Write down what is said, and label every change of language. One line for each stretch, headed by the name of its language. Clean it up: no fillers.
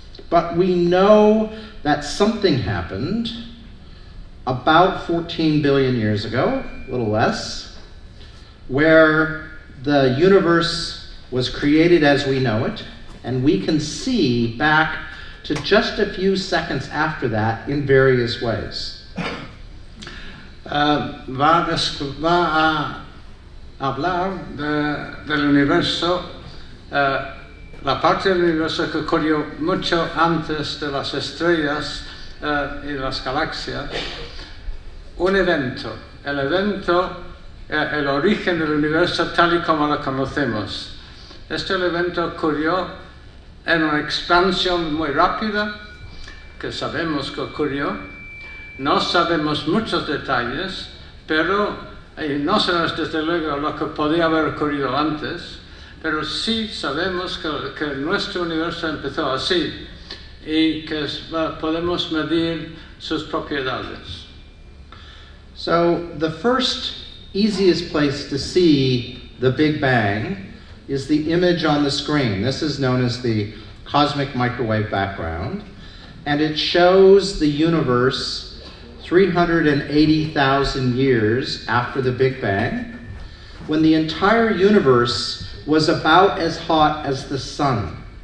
English: But we know that something happened about 14 billion years ago, a little less, where the universe was created as we know it, and we can see back to just a few seconds after that in various ways.
Spanish: Va a hablar del universo, la parte del universo que ocurrió mucho antes de las estrellas y las galaxias, un evento, el evento, el origen del universo tal y como lo conocemos. Este evento ocurrió en una expansión muy rápida, que sabemos que ocurrió. No sabemos muchos detalles, pero no sabemos desde luego lo que podía haber ocurrido antes, pero sí sabemos que nuestro universo empezó así y que podemos medir sus propiedades.
English: So the first easiest place to see the Big Bang is the image on the screen. This is known as the cosmic microwave background, and it shows the universe 380,000 years after the Big Bang, when the entire universe was about as hot as the sun.